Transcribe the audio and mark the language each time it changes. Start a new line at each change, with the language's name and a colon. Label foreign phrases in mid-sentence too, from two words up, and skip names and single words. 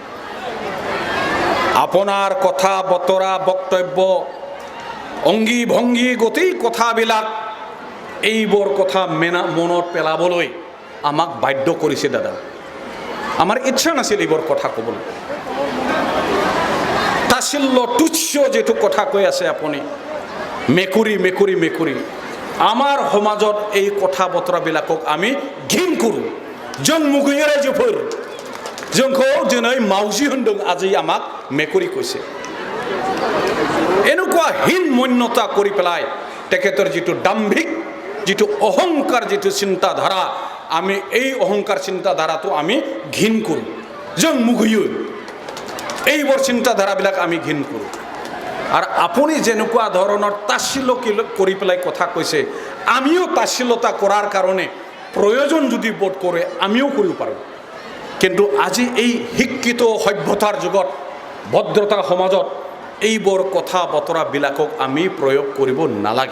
Assamese: আপোনাৰ কথা বতৰা বক্তব্য অংগী ভংগী গোটেই কথাবিলাক এইবোৰ কথা মনত পেলাবলৈ আমাক বাধ্য কৰিছে দাদা। আমাৰ ইচ্ছা নাছিল এইবোৰ কথা ক'বলৈ। তাচিল্য তুচ্ছ যেটো কথা কৈ আছে আপুনি, মেকুৰী মেকুৰী মেকুৰী। আমাৰ সমাজত এই কথা বতৰাবিলাকক আমি ঘিণ কৰোঁ।
Bodo: जों मुगैयो रायजोफोर, जोंखौ दिनै मावजि होनदों,
Assamese: আজি আমাক মেকুৰী কৈছে। এনেকুৱা হীন মন্যতা কৰি পেলাই তেখেতৰ যিটো দাম্ভিক, যিটো অহংকাৰ, যিটো চিন্তাধাৰা, আমি এই অহংকাৰ চিন্তাধাৰাটো আমি ঘিণ কৰোঁ।
Bodo: जों मुगैयो
Assamese: এইবোৰ চিন্তাধাৰাবিলাক আমি ঘিণ কৰোঁ। আৰু আপুনি যেনেকুৱা ধৰণৰ তাচ্ছিল্য কৰি পেলাই কথা কৈছে, আমিও তাচ্ছিল্যতা কৰাৰ কাৰণে প্ৰয়োজন যদি বোধ কৰে আমিও কৰিব পাৰোঁ। কিন্তু আজি এই শিক্ষিত সভ্যতাৰ যুগত ভদ্ৰতা সমাজত এইবোৰ কথা বতৰাবিলাকক আমি প্ৰয়োগ কৰিব নালাগে।